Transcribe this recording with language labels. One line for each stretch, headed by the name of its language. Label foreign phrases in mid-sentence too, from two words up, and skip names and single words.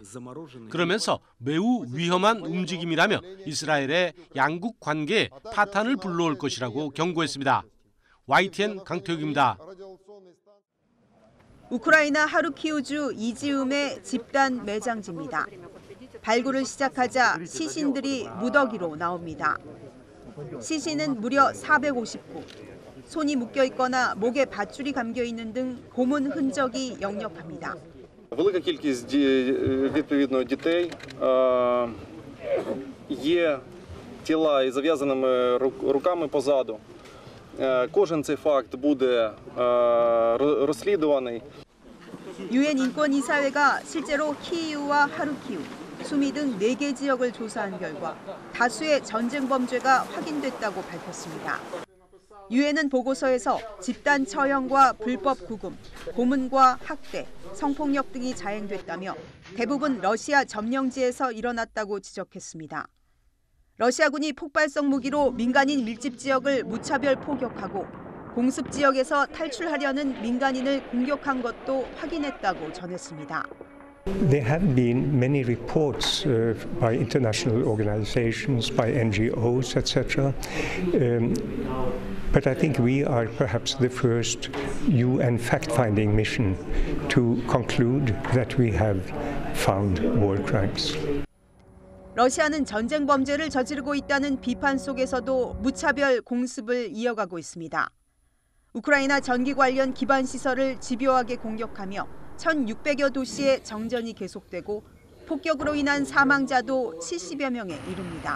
Korean: 그러면서 매우 위험한 움직임이라며 이스라엘의 양국 관계에 파탄을 불러올 것이라고 경고했습니다. YTN 강태욱입니다. 우크라이나 하르키우주 이지움의 집단 매장지입니다. 발굴을 시작하자 시신들이 무더기로 나옵니다. 시신은 무려 450구. 손이 묶여 있거나 목에 밧줄이 감겨 있는 등 고문 흔적이 역력합니다.
Ukrainian: Велика кількість відповідно дітей. Є тіла із зав'язаними руками позаду. Кожен цей факт буде розслідуваний.
Korean: 유엔 인권이사회가 실제로 키이우와 하르키우, 수미 등 4개 지역을 조사한 결과 다수의 전쟁 범죄가 확인됐다고 밝혔습니다. 유엔은 보고서에서 집단 처형과 불법 구금, 고문과 학대, 성폭력 등이 자행됐다며 대부분 러시아 점령지에서 일어났다고 지적했습니다. 러시아군이 폭발성 무기로 민간인 밀집 지역을 무차별 포격하고 공습 지역에서 탈출하려는 민간인을 공격한 것도 확인했다고 전했습니다.
English: There have been many reports by international organizations, by NGOs, etc. But I think we are perhaps the first UN fact-finding mission to conclude that we have found war crimes.
Korean: 러시아는 전쟁 범죄를 저지르고 있다는 비판 속에서도 무차별 공습을 이어가고 있습니다. 우크라이나 전기 관련 기반 시설을 집요하게 공격하며 1,600여 도시의 정전이 계속되고 폭격으로 인한 사망자도 70여 명에 이릅니다.